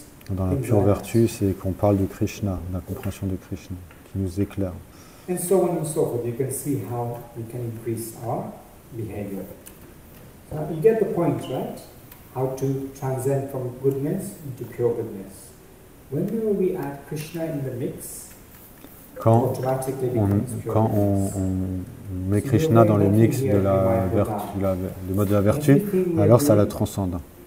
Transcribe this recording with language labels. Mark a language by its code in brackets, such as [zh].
[fr] Dans la pure vertu, c'est qu'on parle de Krishna, de la compréhension de Krishna, qui nous éclaire. [en] And so on and so forth. You can see how we can increase our behavior. So you get the point, right? How to transcend from goodness into pure goodness. Whenever we add Krishna in the mix, [fr] quand on met Krishna dans le mix de la vertu, le mode de la vertu, alors ça la transcende.